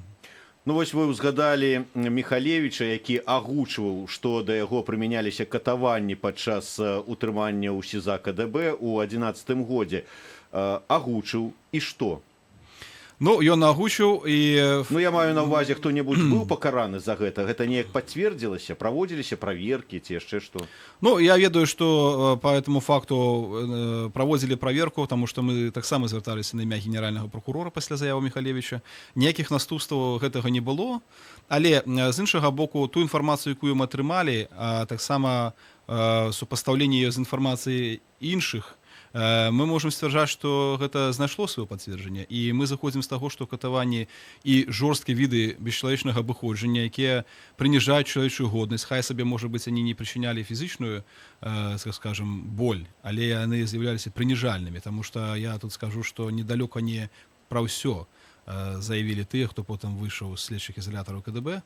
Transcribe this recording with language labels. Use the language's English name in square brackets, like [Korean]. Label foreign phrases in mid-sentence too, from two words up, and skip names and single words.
[Belarusian] Ну вось вы ўзгадалі Міхалевіча, які агучваў, што да яго прымяняліся катаванні падчас утрымання ў СІЗА КДБ ў 2011 годзе. Агучыў, і што? Ну, ён агучыў, і... Ну, я маю на ўвазе, хто-небудзь быў пакараны за гэта? Гэта неяк пацвердзілася? Праводзіліся праверкі ці яшчэ што? Ну, я ведаю, што [Russian] по этому факту [Belarusian] праводзілі праверку, таму што мы таксама звярталіся на імя генеральнага прокурора пасля заявы Міхалевіча. Ніякіх наступстваў гэтага не было, але з іншага боку, ту інфармацыю, якую мы атрымалі, а таксама супастаўленне з інфармацыяй іншых, мы можам сцвярджаць, што гэта знайшло сваё пацверджанне, і мы заходзім з таго, што катаванні і жорсткія віды бесчалавечнага абыходжання, якія прыніжаюць чалавечую годнасць, хай сабе, можа быць, они не прычынялі фізічную, скажем, боль, але яны з'яўляліся прыніжальнымі, таму што я тут скажу, што недалёка не пра ўсё заявілі тыя, хто потым выйшаў з следчых ізалятараў КДБ.